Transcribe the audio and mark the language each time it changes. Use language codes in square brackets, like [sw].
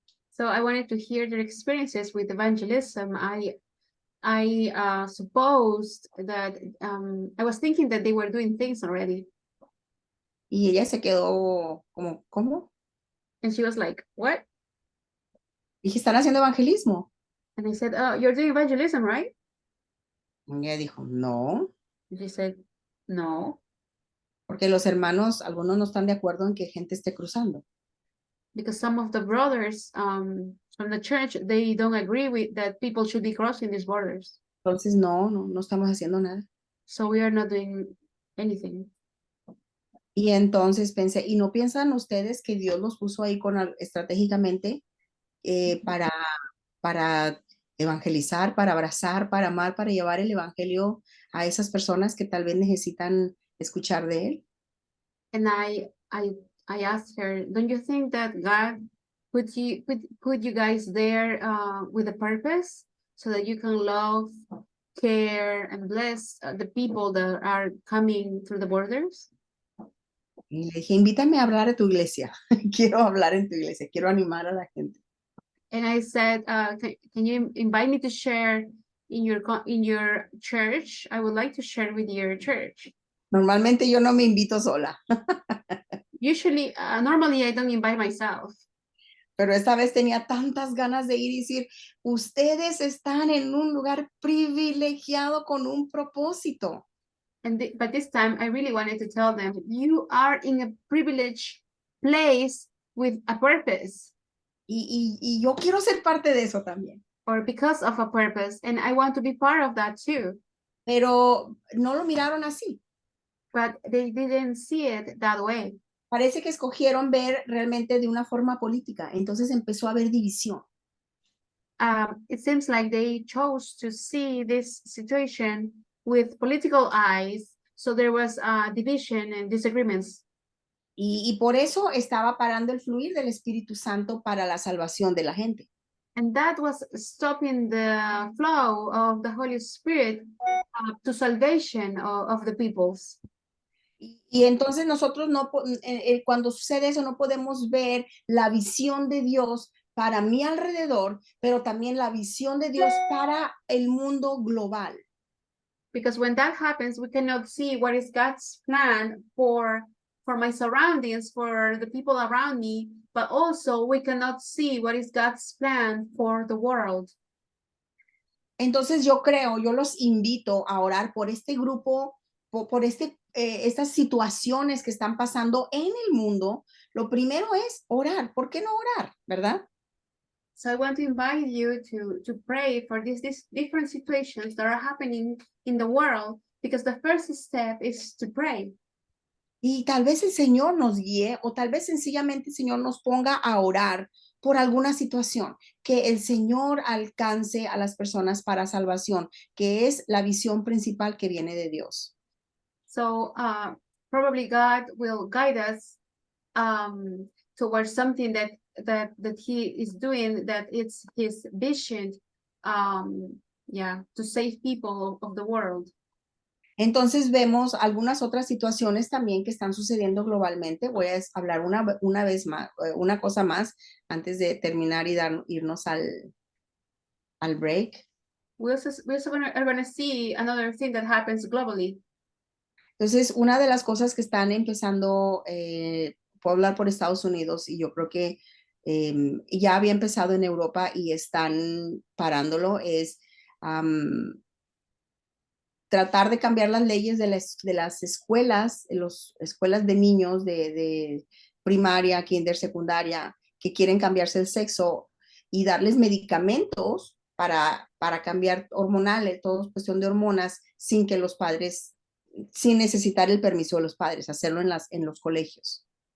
[en] So I wanted to hear their experiences with evangelism. I supposed that I was thinking that they were doing things already. [es] Y ella se quedó como, ¿cómo? [en] And she was like, what? [es] Dije, ¿están haciendo evangelismo? [en] And I said, oh, you're doing evangelism, right? [es] Y ella dijo, no, [en] And she said, no, [es] porque los hermanos, algunos no están de acuerdo en que gente esté cruzando. [en] because some of the brothers from the church, they don't agree with that people should be crossing these borders. [es] Entonces, no estamos haciendo nada. [en] So we are not doing anything. [es] Y entonces pensé, ¿y no piensan ustedes que Dios los puso ahí estratégicamente para evangelizar, para abrazar, para amar, para llevar el evangelio a esas personas que tal vez necesitan escuchar de él? [en] And I asked her, don't you think that God put you guys there with a purpose so that you can love, care, and bless the people that are coming through the borders? [es] Y le dije, invítame a hablar a tu iglesia. Quiero hablar en tu iglesia, quiero animar a la gente. [en] And I said, can you invite me to share in your church? I would like to share with your church. [es] Normalmente yo no me invito sola, [en] Usually, normally I don't invite myself. [es] pero esta vez tenía tantas ganas de ir y decir, ustedes están en un lugar privilegiado con un propósito. [en] But this time I really wanted to tell them, you are in a privileged place with a purpose. [es] Y yo quiero ser parte de eso también. [en] Or because of a purpose, and I want to be part of that too. [es] Pero no lo miraron así. [en] But they didn't see it that way. [es] Parece que escogieron ver realmente de una forma política. Entonces empezó a haber división. [en] It seems like they chose to see this situation with political eyes, so there was division and disagreements. [es] Y por eso estaba parando el fluir del Espíritu Santo para la salvación de la gente. [en] And that was stopping the flow of the Holy Spirit to salvation of the peoples. [es] Y entonces nosotros cuando sucede eso no podemos ver la visión de Dios para mi alrededor, pero también la visión de Dios para el mundo global. [en] Because when that happens, we cannot see what is God's plan for my surroundings, for the people around me, but also we cannot see what is God's plan for the world. [es] Entonces yo los invito a orar por este grupo, por estas situaciones que están pasando en el mundo, Lo primero es orar. ¿Por qué no orar? ¿Verdad? [en] So I want to invite you to pray for these different situations that are happening in the world, because the first step is to pray. [es] Y tal vez el Señor nos guíe o tal vez sencillamente el Señor nos ponga a orar por alguna situación, que el Señor alcance a las personas para salvación, que es la visión principal que viene de Dios. [en] So probably God will guide us towards something that He is doing, that it's His vision, to save people of the world. [es] Entonces vemos algunas otras situaciones también que están sucediendo globalmente. Voy a hablar una vez más, una cosa más antes de terminar y irnos al break. [en] We also are going to see another thing that happens globally. [es] Entonces, una de las cosas que están empezando, puedo hablar por Estados Unidos y yo creo que ya había empezado en Europa y están parándolo, es tratar de cambiar las leyes de las escuelas, escuelas de niños de primaria, kinder, secundaria, que quieren cambiarse el sexo y darles medicamentos para cambiar hormonales, todo es cuestión de hormonas, sin que los padres, sin necesitar el permiso de los padres, hacerlo en los colegios.